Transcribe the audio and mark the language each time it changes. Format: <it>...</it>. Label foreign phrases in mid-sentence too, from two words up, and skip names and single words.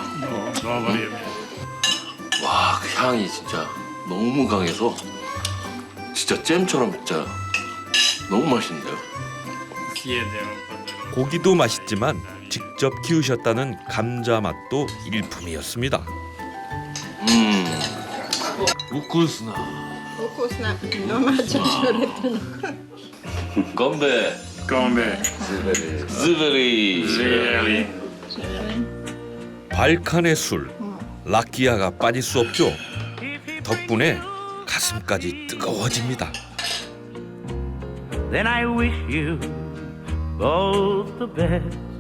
<ko>와, 그 향이 진짜 너무 강해서 진짜 잼처럼 진짜 너무 맛있는데요. 고기도 맛있지만 직접 키우셨다는 감자 맛도 일품이었습니다. 우쿠스나.</ko> <sr>Ukusna, domaća čuretana.</sr> <ko>건배. 건배. 즈베리. 발칸의 술, 라키아가 빠질 수 없죠. 덕분에 가슴까지 뜨거워집니다.</ko> <en>Then I wish you both the best.</en>